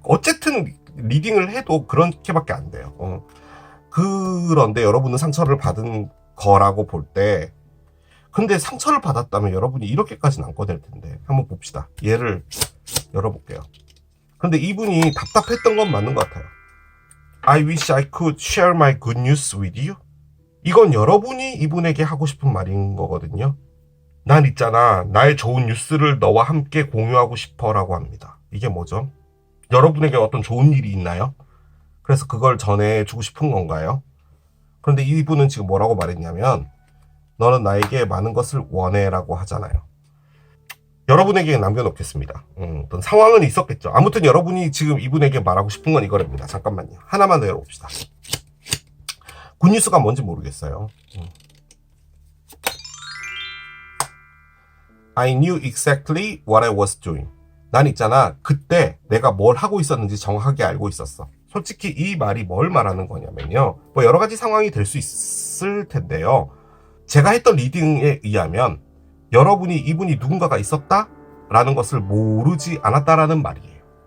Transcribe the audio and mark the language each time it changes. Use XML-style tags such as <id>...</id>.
<ko>어쨌든 리딩을 해도 그렇게밖에 안 돼요. 그런데 여러분은 상처를 받은 거라고 볼 때, 근데 상처를 받았다면 여러분이 이렇게까지는 안 꺼낼 텐데. 한번 봅시다. 얘를 열어볼게요. 근데 이분이 답답했던 건 맞는 것 같아요.</ko> <en>I wish I could share my good news with you.</en> <ko>이건 여러분이 이분에게 하고 싶은 말인 거거든요. 난 있잖아, 나의 좋은 뉴스를 너와 함께 공유하고 싶어 라고 합니다. 이게 뭐죠? 여러분에게 어떤 좋은 일이 있나요? 그래서 그걸 전해주고 싶은 건가요? 그런데 이분은 지금 뭐라고 말했냐면, 너는 나에게 많은 것을 원해 라고 하잖아요. 여러분에게 남겨놓겠습니다. 어떤 상황은 있었겠죠. 아무튼 여러분이 지금 이분에게 말하고 싶은 건 이거랍니다. 잠깐만요. 하나만 더 열어봅시다. 굿뉴스가 뭔지 모르겠어요.</ko> <en>I knew exactly what I was doing.</en> <ko>난 있잖아, 그때 내가 뭘 하고 있었는지 정확하게 알고 있었어. 솔직히 이 말이 뭘 말하는 거냐면요. 뭐 여러 가지 상황이 될 수 있을 텐데요. 제가 했던 리딩에 의하면 여러분이 이분이 누군가가 있었다라는 것을 모르지 않았다라는 말이에요.</ko>